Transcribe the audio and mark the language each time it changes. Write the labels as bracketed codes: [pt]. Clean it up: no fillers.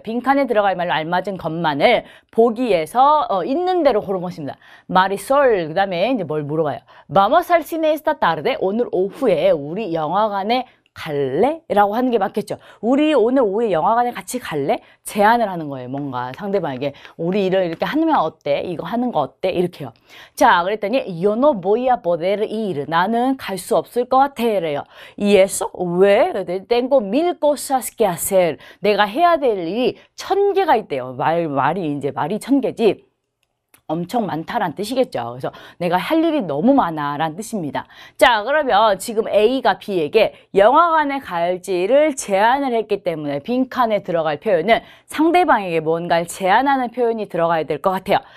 [ko] 빈칸에 들어갈 말로 알맞은 것만을 보기에서 있는 대로 고른 것입니다. 마리솔, 그 다음에 이제 뭘 물어봐요. [es] Vamos al cine esta tarde? [ko] 오늘 오후에 우리 영화관에 갈래? 라고 하는 게 맞겠죠. 우리 오늘 오후에 영화관에 같이 갈래? 제안을 하는 거예요. 뭔가 상대방에게 우리 이렇게 하면 어때? 이거 하는 거 어때? 이렇게요. 자, 그랬더니 [es] Yo no voy a poder ir. [ko] 나는 갈 수 없을 것 같아. 래요. [es] Y eso? [ko] 왜? [es] Tengo mil cosas que hacer. [ko] 내가 해야 될 일이 1000개가 있대요. 말이 1000개지. 엄청 많다란 뜻이겠죠. 그래서 내가 할 일이 너무 많아란 뜻입니다. 자, 그러면 지금 A가 B에게 영화관에 갈지를 제안을 했기 때문에 빈칸에 들어갈 표현은 상대방에게 뭔가를 제안하는 표현이 들어가야 될 것 같아요.